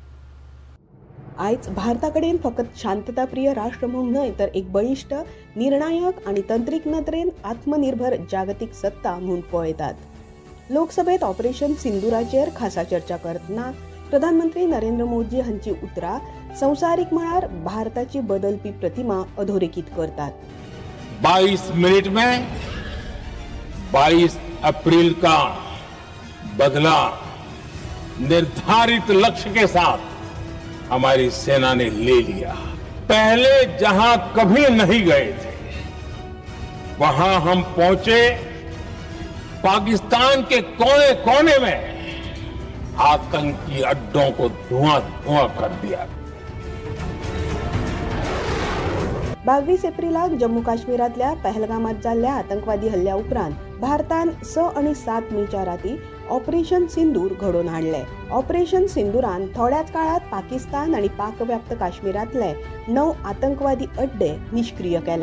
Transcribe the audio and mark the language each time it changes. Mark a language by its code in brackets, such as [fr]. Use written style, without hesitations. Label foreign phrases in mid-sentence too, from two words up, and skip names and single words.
[kok] आयज भारताकडेन फकत शांतताप्रिय राष्ट्र म्हणून न्हय तर एक बळिश्ट, निर्णायक आणि तंत्रीक नदरेन आत्मनिर्भर जागतिक सत्ता म्हणून पळयतात। लोकसभेत ऑपरेशन सिंदुराचेर खासा चर्चा करतना प्रधानमंत्री नरेंद्र मोदी हांची उतरां संवसारीक मळार भारताची बदलपी प्रतिमा अधोरेखित करतात। [hi] 22 मिनट में 22 अप्रैल का बदला निर्धारित लक्ष्य के साथ हमारी सेना ने ले लिया। पहले जहां कभी नहीं गए थे वहां हम पहुंचे। पाकिस्तान के कोने कोने में आतंकी अड्डों को धुआं धुआं कर दिया। [kok] 22 एप्रिलाक जम्मू काश्मीरातल्या पहलगामात जाल्ल्या आतंकवादी हल्ल्या उपरांत भारतान 6 आणि 7 मेच्या राती ऑपरेशन सिंदूर घडोवन हाडले। ऑपरेशन सिंदुरान थोड्याच काळात पाकिस्तान आणि पाकव्याप्त काश्मीरातले 9 आतंकवादी अड्डे निष्क्रिय केले।